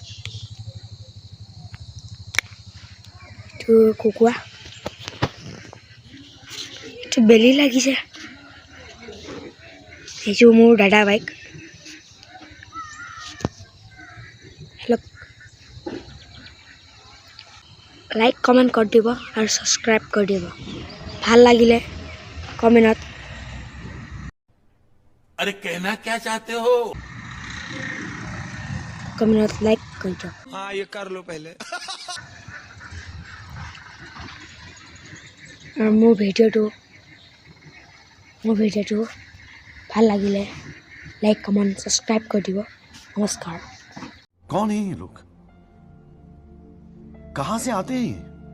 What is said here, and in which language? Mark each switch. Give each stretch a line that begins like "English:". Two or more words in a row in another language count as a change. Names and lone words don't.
Assamese: এইটো কুকুৰা এইটো বেলি লাগিছে। এইটো মোৰ দাদা বাইক। হেল্ল'
English: like comment
Assamese: কৰি দিব আৰু ছাবস্ক্ৰাইব কৰি দিব। ভাল লাগিলে কমেণ্টত
Hindi: अरे कहना क्या चाहते हो?
English: comment like
Hindi: कर दो। हाँ ये कर लो पहले। और
Assamese: মোৰ ভিডিঅ' ভাল লাগিলে
English: like comment subscribe
Hindi: कर दियो। नमस्कार। कौन है ये लोग? कहाँ से आते हैं?